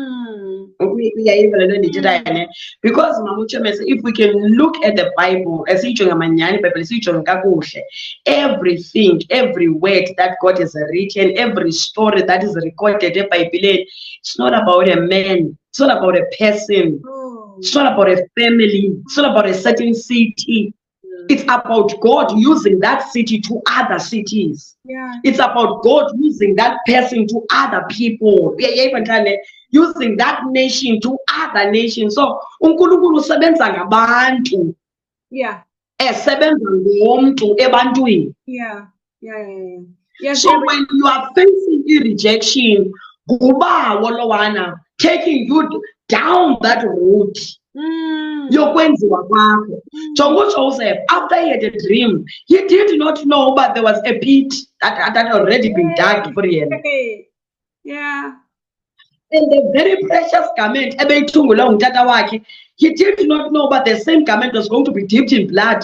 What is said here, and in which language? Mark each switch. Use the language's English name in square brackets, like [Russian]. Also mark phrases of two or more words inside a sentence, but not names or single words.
[English] Because if we can look at the Bible, everything, every word that God has written, every story that is recorded in the Bible, it's not about a man, it's not about a person, it's not about a family, it's not about a certain city. It's about God using that city to other cities. It's about God using that person to other people. Using that nation to other nations. [Zulu] So uNkulunkulu usebenza ngabantu. Esebenza ngomuntu ebantwini. [English] So when you are facing rejection, [Zulu] kubawo lowana [English] taking you down that route. [Zulu] Yokwenziwa kwakho. [English] Joseph, after he had a dream, he did not know but there was a pit that had already been dug for him. And the very precious garment, he did not know but the same garment was going to be dipped in blood.